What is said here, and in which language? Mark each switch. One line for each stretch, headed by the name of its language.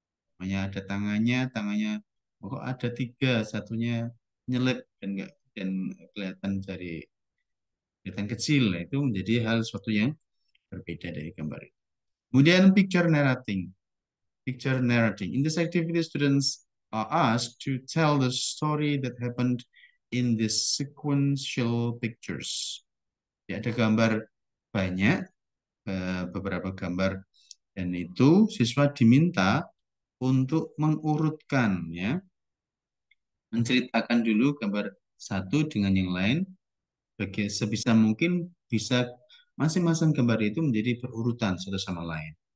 Indonesian: Namanya ada tangannya kok ada tiga, satunya nyelip dan enggak dan kelihatan kecil. Nah, itu menjadi hal sesuatu yang berbeda dari gambar itu.
English: Kemudian picture narrating. Picture narrating. In this activity, students are asked to tell the story that happened in this sequential pictures.
Indonesian: Ya, ada gambar banyak, beberapa gambar, dan itu siswa diminta untuk mengurutkan, ya, menceritakan dulu gambar satu dengan yang lain, sebisa mungkin bisa masing-masing gambar itu menjadi berurutan satu sama lain.